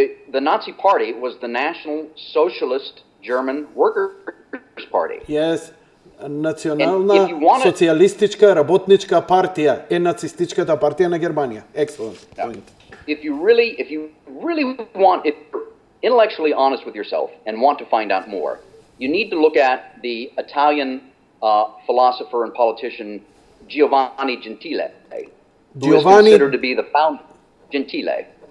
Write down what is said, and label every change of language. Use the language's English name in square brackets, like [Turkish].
[English] The Nazi Party was the National Socialist German Workers' Party. Yes. [Macedonian] Национална социјалистичка работничка партија е нацистичката партија на Германија. [English] Excellent point. If you really want, if you're intellectually honest with yourself and want to find out more, you need to look at the Italian philosopher and politician Giovanni Gentile, who is considered to be the founder. Gentile.